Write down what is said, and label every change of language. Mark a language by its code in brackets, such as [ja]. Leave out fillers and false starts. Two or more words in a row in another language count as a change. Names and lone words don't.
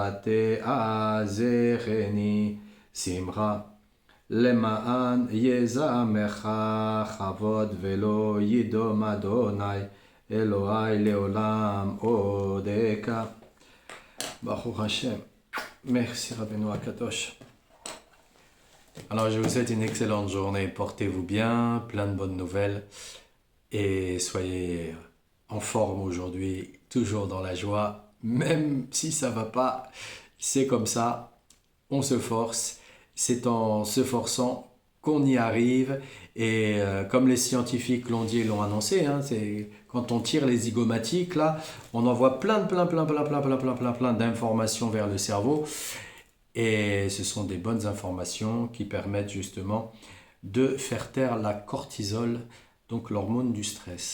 [he] ותעזרני שמחה למען יזמך כבוד ולא ידום אדוני אלוהי לעולם עודך. ברוך השם. [fr] Merci [he] רבינו הקדוש. [fr] Alors je vous souhaite une excellente journée, portez-vous bien, plein de bonnes nouvelles et soyez en forme aujourd'hui, toujours dans la joie, même si ça va pas, c'est comme ça, on se force, c'est en se forçant qu'on y arrive et comme les scientifiques l'ont dit et l'ont annoncé, hein, c'est quand on tire les zygomatiques là, on envoie plein d'informations vers le cerveau et ce sont des bonnes informations qui permettent justement de faire taire la cortisol, donc l'hormone du stress.